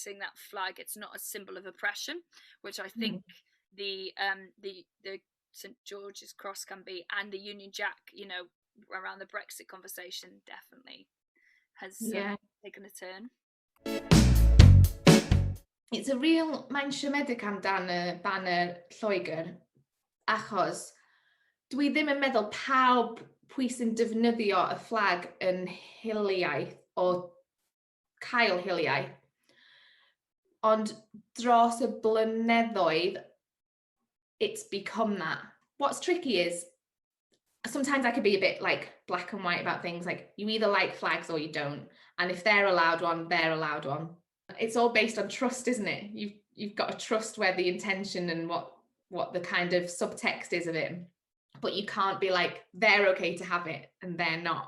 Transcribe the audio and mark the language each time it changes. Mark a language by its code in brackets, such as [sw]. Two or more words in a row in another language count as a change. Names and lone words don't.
[en] Seeing that flag, it's not a symbol of oppression, which I think the St George's Cross can be, and the Union Jack, around the Brexit conversation, definitely has taken a turn. It's a real [cy] mae'n siomedig amdan y banner Lloegr, achos dwi ddim yn meddwl pawb pwy sy'n defnyddio y fflag yn hiliaeth o cael hiliaeth, ond dros y blynyddoedd [en] it's become that. What's tricky is sometimes I could be a bit like black and white about things, like you either like flags or you don't, and if they're allowed one, they're allowed one. It's all based on trust, isn't it? You've got to trust where the intention and what the kind of subtext is of it, but you can't be like they're okay to have it and they're not.